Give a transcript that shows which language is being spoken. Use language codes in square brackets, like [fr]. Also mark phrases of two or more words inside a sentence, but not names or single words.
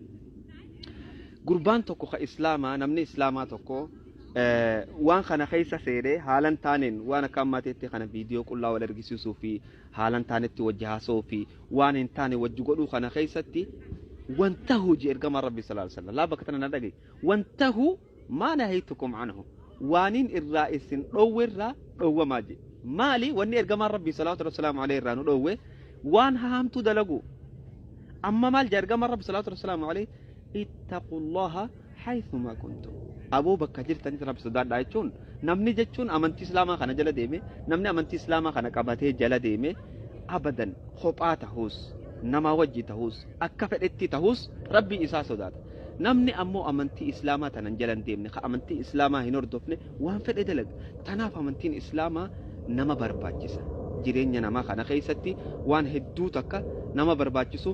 [om] gurbaan tokko ka islaamaa namni islaamaa tokko waan kana keessa seedee haalan taaneen waan akka ammaateetti kana viidiyoo qullaa wal argisiisuu fi haalan taanetti wajji haasoo fi waan hin taane wajji godhuu kana keessatti wantahu ji ergamaa rabbi [ar] صلى الله عليه وسلم [om] laa bakka tana na dhagaye wantahu [ar] ما نهيتكم عنه [om] waanin irraa isin dhoowwerraa dhoowwamaa je maali wanni ergamaan rabbi sallallahu [ar] عليه وسلم [om] irraa nu dhoowwe waan haamtu dalagu amma maal je ergamaan rabbi [ar] صلى الله عليه وسلم اتقوا الله حيثما كنتم [om] aboo bakka jirtanitti rabbi sodaadhaa jechuun namni jechuun amantii islaamaa kana jala deeme namni amantii islaamaa kana qabatee jala deeme abadan kophaa tahus nama wajji tahus akka fedhetti tahus rabbi isaa sodaata namni ammoo amantii islaamaa tanan jala deemne ka amantii islaamaa hin hordofne waan fedhe dalaga tanaaf amantiin islaamaa nama barbaachisa jireenya namaa kana keessatti waan hedduu takka nama barbaachisu